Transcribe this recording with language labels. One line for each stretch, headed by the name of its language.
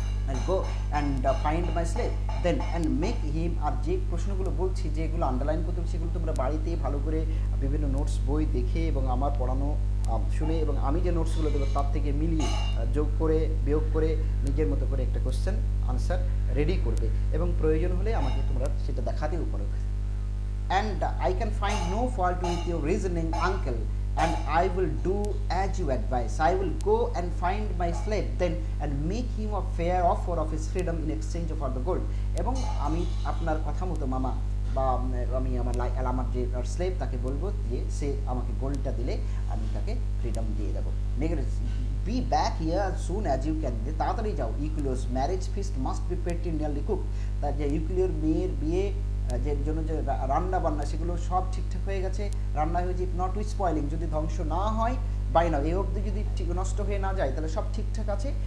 Bangla: and go and find my slave then and make him, আর যে প্রশ্নগুলো বলছি যেগুলো আন্ডারলাইন করতে হবে সেগুলো তোমরা বাড়িতে ভালো করে বিভিন্ন নোটস বই দেখে এবং আমার পড়ানো শুনে এবং আমি যে নোটসগুলো দেবো তার থেকে মিলিয়ে যোগ করে বিয়োগ করে নিজের মতো করে একটা কোশ্চেন আনসার রেডি করবে এবং প্রয়োজন হলে আমাকে তোমরা সেটা দেখাতেও পারো।
English: and I can find no fault with your reasoning, uncle, and I will do as you advise. I will go and find my slave then and make him a fair offer of his freedom in exchange for the gold.
Bangla: এবং আমি আপনার কথা মতো মামা বা আমি আমার যে স্লেভ তাকে বলবো যে সে আমাকে গোল্ডটা দিলে আমি তাকে ফ্রিডম দিয়ে দেবো। Be back here soon as you can, তাড়াতাড়ি যাও। ইউক্লিওস ম্যারেজ ফিস্ট মাস্ট বি পেটি নিয়ারলি কুক, তার যে ইউক্লিওর মেয়ের বিয়ে যে জন্য যে রান্না বান্না সেগুলো সব ঠিকঠাক হয়ে গেছে, রান্না হয়েছে, নট উইথ স্পয়েলিং, যদি ধ্বংস না হয় বাই নাও, এই অবধি যদি নষ্ট হয়ে না যায় তাহলে সব ঠিকঠাক আছে।